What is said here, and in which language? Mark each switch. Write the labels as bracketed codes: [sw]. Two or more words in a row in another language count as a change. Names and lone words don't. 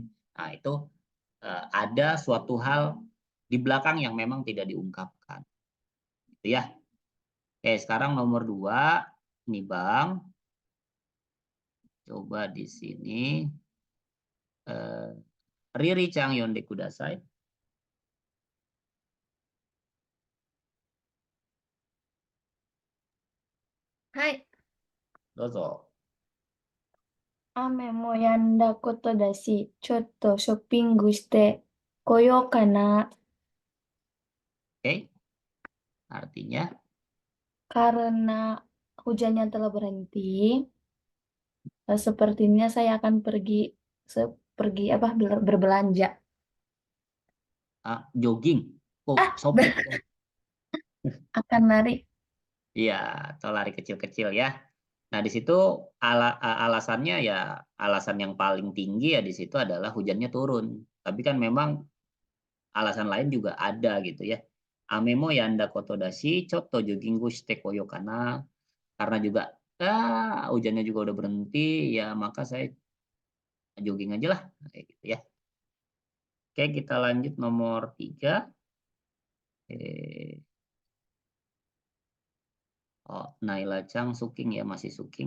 [id] Nah, itu ada suatu hal di belakang yang memang tidak diungkapkan. Gitu ya. Oke, sekarang nomor 2 nih Bang. Coba di sini Riri Chang [ja] 読んでください. はい。どうぞ。雨も止んだことだし、ちょっとショッピングしてこようかな。 [id] Oke. Artinya Karena hujannya telah berhenti, sepertinya saya akan pergi pergi apa berbelanja. Jogging, Ah, shopping. akan lari. Iya, atau lari kecil-kecil ya. Nah, di situ alasannya ya alasan yang paling tinggi ya di situ adalah hujannya turun. Tapi kan memang alasan lain juga ada gitu ya. [ja] 雨も止んだことだし、ちょっとジョギングしてこようかな. [id] Karena juga hujannya juga udah berhenti, ya maka saya jogging aja lah kayak gitu ya. Oke, kita lanjut nomor 3. Naila Chang Suking ya, masih Suking.